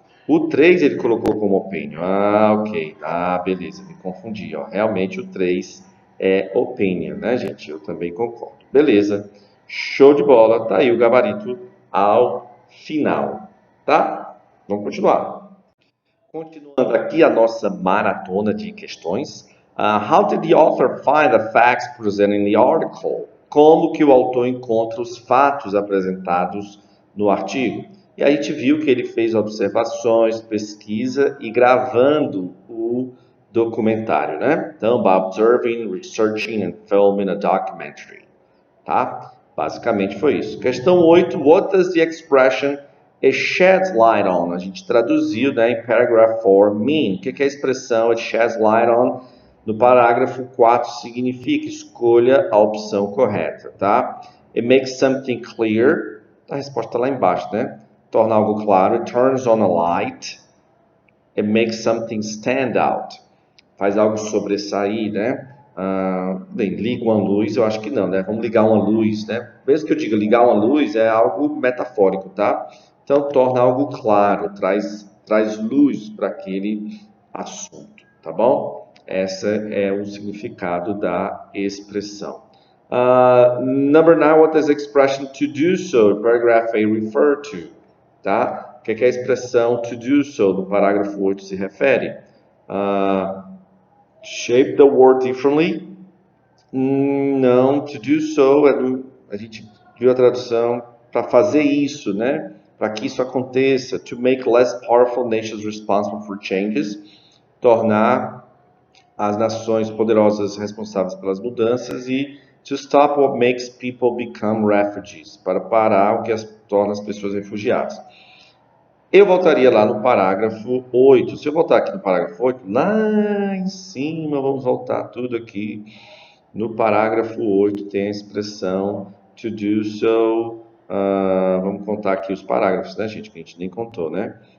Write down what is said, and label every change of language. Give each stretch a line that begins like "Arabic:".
Portuguese: O 3 ele colocou como opinion. Ok. Beleza, me confundi, ó. Realmente o 3 é opinion, né, gente? Eu também concordo. Beleza. Show de bola. Tá aí o gabarito ao final, tá? Vamos continuar. Continuando aqui a nossa maratona de questões.
English: How did the author find the facts presented in the article?
Portuguese: Como que o autor encontra os fatos apresentados no artigo? E aí a gente viu que ele fez observações, pesquisa e gravando o documentário, né?
English: Então, by observing, researching and filming a documentary, tá?
Portuguese: Basicamente foi isso. Questão 8.
English: What does the expression "it sheds light on"?
Portuguese: A gente traduziu, né, em
English: paragraph 4 mean.
Portuguese: O que é a expressão "it sheds light on"? No parágrafo 4 significa escolha a opção correta, tá?
English: It makes something clear.
Portuguese: A resposta está lá embaixo, né? Torna algo claro.
English: It turns on a light. It makes something stand out.
Portuguese: Faz algo sobressair, né? Bem, liga uma luz, eu acho que não, né? Vamos ligar uma luz, né? Mesmo que eu diga ligar uma luz, é algo metafórico, tá? Então, torna algo claro, traz luz para aquele assunto, tá bom? Esse é o significado da expressão.
English: Number 9, what does the expression "to do so", paragraph A, refer to?
Portuguese: Tá? O que a expressão "to do so" no parágrafo 8 se refere?
English: Shape the word differently?
Portuguese: Não, to do so, a gente viu a tradução para fazer isso, né? Para que isso aconteça.
English: To make less powerful nations responsible for changes.
Portuguese: Tornar as nações poderosas responsáveis pelas mudanças.
English: E to stop what makes people become refugees.
Portuguese: Para parar o que torna as pessoas refugiadas. Eu voltaria lá no parágrafo 8. Se eu voltar aqui no parágrafo 8, lá em cima, vamos voltar tudo aqui. No parágrafo 8 tem a expressão to do so. Vamos contar aqui os parágrafos, né, gente? Que a gente nem contou, né?